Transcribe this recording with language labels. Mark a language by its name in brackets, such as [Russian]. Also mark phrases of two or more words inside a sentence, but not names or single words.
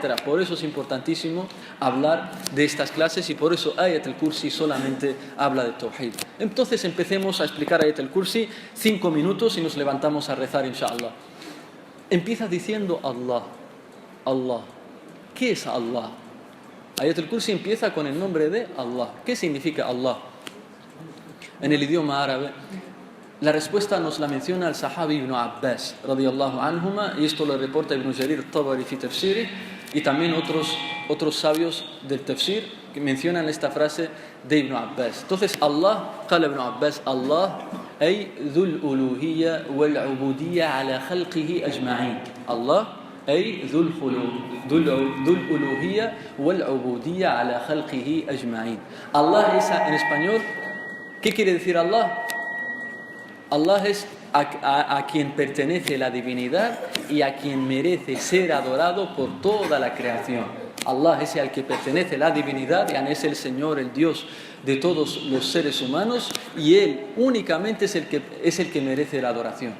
[Spanish] Por eso es importantísimo hablar de estas clases y por eso Ayat al-Kursi solamente habla de Tawhid. Entonces empecemos a explicar Ayat al-Kursi 5 minutos y nos levantamos a rezar, inshallah. Empieza diciendo Allah, Allah. ¿Qué es Allah? Ayat al-Kursi empieza con el nombre de Allah. ¿Qué significa Allah? En el idioma árabe, la respuesta nos la menciona el Sahabi Ibn Abbas, [Arabic] radiyallahu anhuma, [Spanish] y esto lo reporta Ibn Jarir al-Tabari [Arabic] fi tafsiri, [Spanish] y también otros sabios del tafsir que mencionan esta frase de Ibn Abbas. [Arabic] Entonces, Allah, قال ابن عباس، الله، أي ذو الألوهية والعبودية على خلقه أجمعين. الله، أي ذو الألوهية والعبودية على خلقه أجمعين. [Spanish] Allah es, en español, ¿qué quiere decir Allah? Allah es a quien pertenece la divinidad y a quien merece ser adorado por toda la creación. Allah es al que pertenece la divinidad, y es el Señor, el Dios de todos los seres humanos, y Él únicamente es el que merece la adoración.